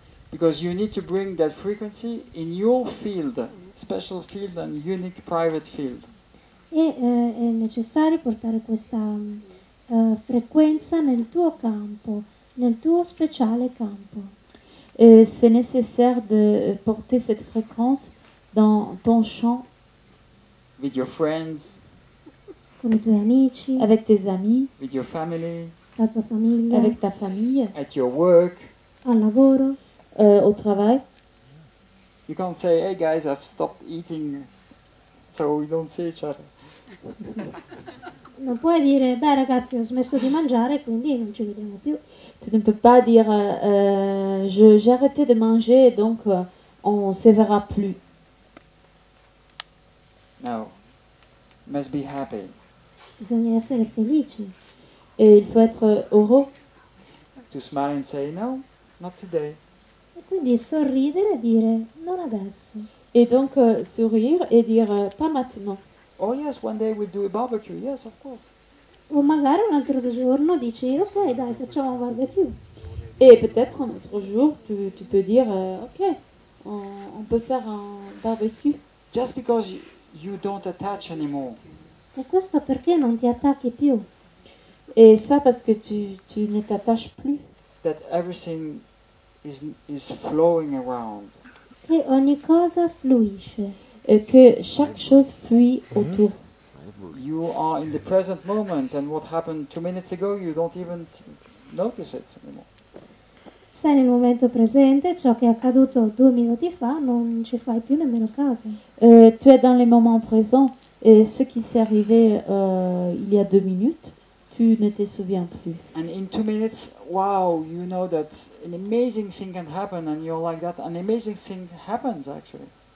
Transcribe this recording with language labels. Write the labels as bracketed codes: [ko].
[en] Because you need to bring that frequency in your field, special field and unique private field. [it] e è necessario portare questa frequenza nel tuo campo, nel tuo speciale campo. [fr] C'est nécessaire de porter cette fréquence dans ton champ, [en] with your friends, [it] Con i tuoi amici, [fr] avec tes amis, [en] with your family, [it] la tua famiglia, [fr] avec ta famille, [en] at your work. [it] al lavoro. [fr] au travail. [en] You can't say, hey guys, I've stopped eating, so we don't see each other. [it] Non puoi dire, beh ragazzi, ho smesso di mangiare, quindi non ci vediamo più. [fr] Tu ne peux pas dire j'ai arrêté de manger, donc on ne se verra plus. [en] No. Must be happy. [it] Bisogna essere felici. [fr] Et il faut être heureux. [en] To smile and say, no, not today. [it] E quindi sorridere e dire, non adesso. [fr] Et donc sourire et dire pas maintenant. [en] Oh yes, one day we'll do a barbecue. Yes, of course. [it] O magari un altro giorno dici, ok dai, facciamo un barbecue. [fr] Et peut-être un autre jour, tu peux dire ok, on peut faire un barbecue. [en] Just because you don't attach anymore. [it] E questo perché non ti attacchi più? [fr] Et ça parce que tu ne t'attaches plus. [en] That everything is flowing around. [it] Che ogni cosa fluisce. [fr] Et que chaque chose fluit autour. [en] You are in the present moment, and what happened 2 minutes ago, you don't even notice it anymore. [it] Sei nel momento presente, ciò che è accaduto 2 minuti fa non ci fai più nemmeno caso. [fr] Tu es dans les moments présents et ce qui s'est arrivé il y a 2 minutes, tu ne te souviens plus. [en] And in 2 minutes, wow, you know that an amazing thing can happen, and you're like that. An amazing thing happens actually.